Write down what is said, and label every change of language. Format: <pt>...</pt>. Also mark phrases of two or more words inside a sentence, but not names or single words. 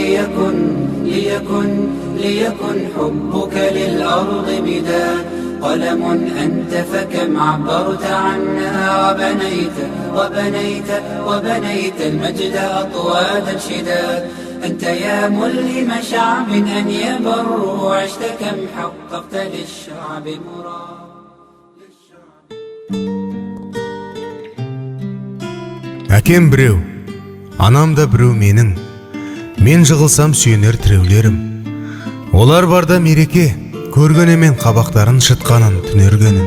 <ar>ليكن حبك للأرض مداد قلم أنت فكم عبرت عنا وبنيت المجد أطوادا شداد أنت يا ملهم شعب أن يبروا عشت كم حققت للشعب مراد</ar> <kk>Әкем біреу, анам да біреу менің, мен жығылсам сүйенер тіреулерім. Олар барда мереке, көргенемен қабақтарын шытқанын түнергенін.</kk>